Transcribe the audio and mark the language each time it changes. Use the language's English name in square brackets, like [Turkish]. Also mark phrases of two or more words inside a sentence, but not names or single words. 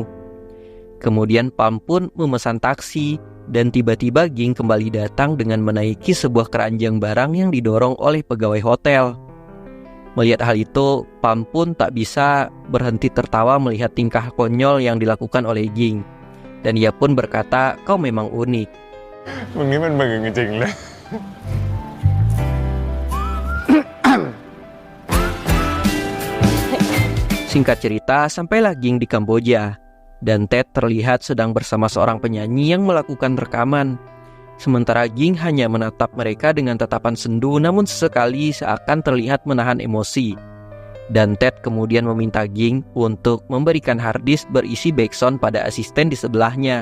[Indonesian] Kemudian Pam pun memesan taksi dan tiba-tiba Ging kembali datang dengan menaiki sebuah keranjang barang yang didorong oleh pegawai hotel. Melihat hal itu, Pam pun tak bisa berhenti tertawa melihat tingkah konyol yang dilakukan oleh Ging. Dan ia pun berkata, "Kau memang unik." [Thai] มึงนี่มันมึงจริงๆเลย [Indonesian] Singkat cerita, sampailah Ging di Kamboja, dan Ted terlihat sedang bersama seorang penyanyi yang melakukan rekaman. Sementara Ging hanya menatap mereka dengan tatapan sendu, namun sesekali seakan terlihat menahan emosi. Dan Ted kemudian meminta Ging untuk memberikan harddisk berisi backsound pada asisten di sebelahnya.